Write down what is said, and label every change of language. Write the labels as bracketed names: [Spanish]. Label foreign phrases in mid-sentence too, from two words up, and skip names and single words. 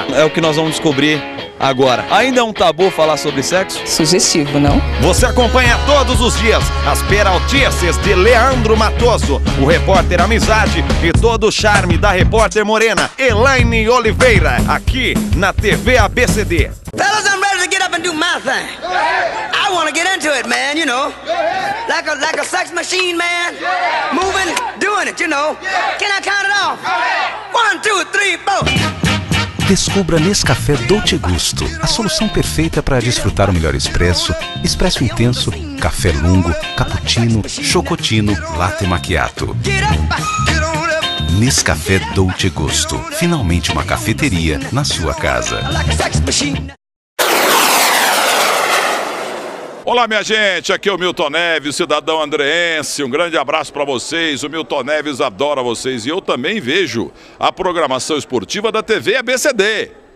[Portuguese] É o que nós vamos descobrir agora. Ainda é um tabu falar sobre sexo? Sugestivo, não? Você acompanha todos os dias as peraltices de Leandro Matoso, o repórter Amizade e todo o charme da repórter morena Elaine Oliveira, aqui na TV ABCD. [English] Fellas, I'm ready to get up and do my thing. I want to get into it, man, you know. Like a sex machine, man. Moving, doing it, you know. Can I count it off? 1, 2, 3, 4. [Portuguese] Descubra Nescafé Dolce Gusto, a solução perfeita para desfrutar o melhor expresso, expresso intenso, café lungo, cappuccino, chocotino, latte macchiato. Nescafé Dolce Gusto, finalmente uma cafeteria na sua casa. Olá, minha gente, aqui é o Milton Neves, cidadão andreense, um grande abraço para vocês, o Milton Neves adora vocês e eu também vejo a programação esportiva da TV ABCD.